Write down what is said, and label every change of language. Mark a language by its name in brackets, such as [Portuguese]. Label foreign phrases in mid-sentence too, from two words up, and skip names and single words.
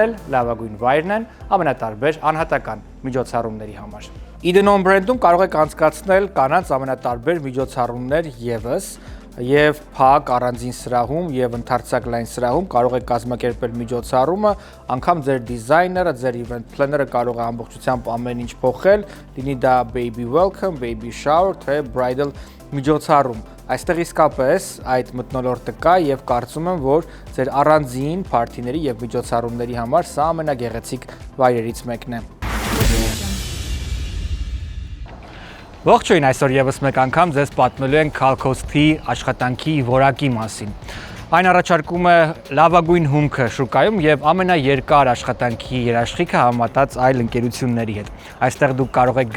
[Armenian] էլ լավագույն վայրն են ամենատարբեր անհատական միջոցառումների համար։ Իդնոն բրենդում կարող եք անցկացնել կանանց ամենատարբեր միջոցառումներ ևս եւ փակ առանձին սրահում եւ ընդարձակ լայն սրահում կարող եք կազմակերպել միջոցառումը, անգամ ձեր դիզայները, ձեր [English] event planner-ը [Armenian] կարող է ամբողջությամբ ամեն ինչ փոխել, լինի դա [English] baby welcome, baby shower, [Armenian] թե bridal միջոցառում։ Այստեղ իսկապես այդ մթնոլորտը կա եւ կարծում եմ, որ ձեր առանձին փարթիների եւ միջոցառումների համար սա ամենագեղեցիկ վայրերից մեկն է։ Ողջույն, այսօր եւս մեկ անգամ ձեզ պատմելու ենք Calcoast-ի աշխատանքի որակի մասին։ Այն առաջարկում է լավագույն հումքը շուկայում եւ ամենաերկար աշխատանքի երաշխիքը համեմատած այլ ընկերությունների հետ։ Այստեղ դուք կարող եք